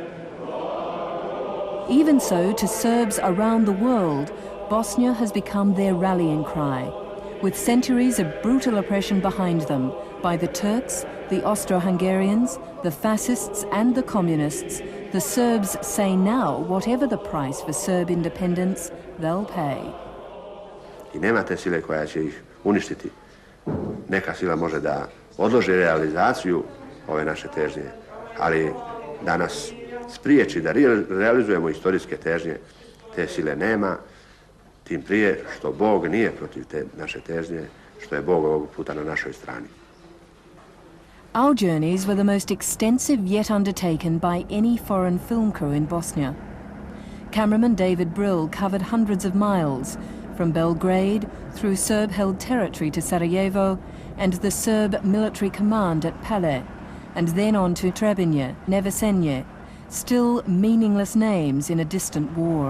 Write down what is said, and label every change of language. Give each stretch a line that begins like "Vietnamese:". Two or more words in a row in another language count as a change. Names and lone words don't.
English: Even so, to Serbs around the world, Bosnia has become their rallying cry, with centuries of brutal oppression behind them by the Turks, the Austro-Hungarians, the fascists and the communists. The Serbs say now, whatever the price for Serb independence, they'll pay.
Serbian: I nemate sile koja će ih uništiti. Neka sila može da odloži realizaciju ove naše težnje, ali da nas spriječi da realizujemo istorijske težnje, te sile nema, tim prije što Bog nije protiv te naše težnje, što je Bog ovog puta na našoj strani.
English: Our journeys were the most extensive yet undertaken by any foreign film crew in Bosnia. Cameraman David Brill covered hundreds of miles, from Belgrade through Serb-held territory to Sarajevo and the Serb military command at Pale, and then on to Trebinje, Nevesenje, still meaningless names in a distant war.